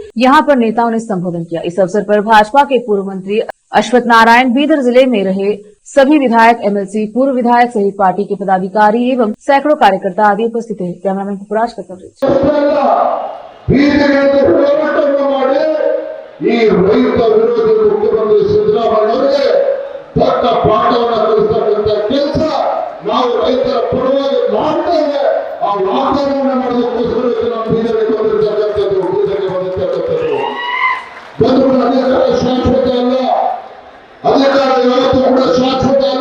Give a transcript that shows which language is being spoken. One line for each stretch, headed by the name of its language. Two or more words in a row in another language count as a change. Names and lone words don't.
Hindi: यहां पर नेताओं ने संबोधन किया। इस अवसर पर भाजपा के पूर्व मंत्री अश्वत्थ नारायण, बीदर जिले में रहे सभी विधायक, एमएलसी, पूर्व विधायक सहित पार्टी के पदाधिकारी एवं सैकड़ों कार्यकर्ता आदि उपस्थित हैं। कैमरामैन पुराज का कवरेज।
Kannada: मुख्यमंत्री सिद्धरामಯ್ಯ ತಕ್ಕ ಪಾಠವನ್ನು ಕಲಿಸತಕ್ಕಂತ ಕೆಲಸ ನಾವು ರೈತರ ಪರವಾಗಿ ಮಾಡ್ತೇವೆ. ಆ ವಾಗ್ದಾನವನ್ನು ಮಾಡೋದಕ್ಕೋಸ್ಕರ ನಾವು ಬೀದರ್ಗೆ ಬಂದಿರತಕ್ಕಂಥದ್ದು, ಬೀದರ್ಗೆ ಬಂದಿರತಕ್ಕಂಥದ್ದು. ಬಂಧುಗಳ ಅಧಿಕಾರ ಶಾಶ್ವತ ಅಲ್ಲ, ಅಧಿಕಾರ ಯಾವತ್ತೂ ಕೂಡ ಶಾಶ್ವತ ಅಲ್ಲ.